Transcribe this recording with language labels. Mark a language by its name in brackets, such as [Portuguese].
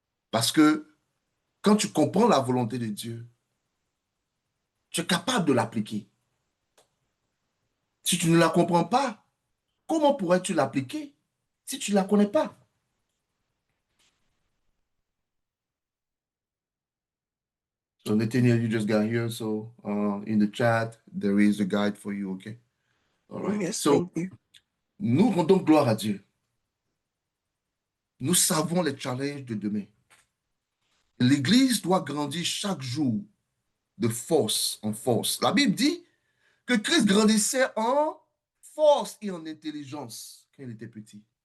[French] Parce que quand tu comprends la volonté de Dieu, tu es capable de l'appliquer. Si tu ne la comprends pas, comment pourrais-tu l'appliquer si tu ne la connais pas? [English] So Nathaniel, you just got here. So in the chat, there is a guide for you, okay? All right. Yes, So, thank you. [French] nous rendons gloire à Dieu. Nous savons les challenges de demain. L'Église doit grandir chaque jour de force en force. La Bible dit que Christ grandissait en force et en intelligence quand il était petit.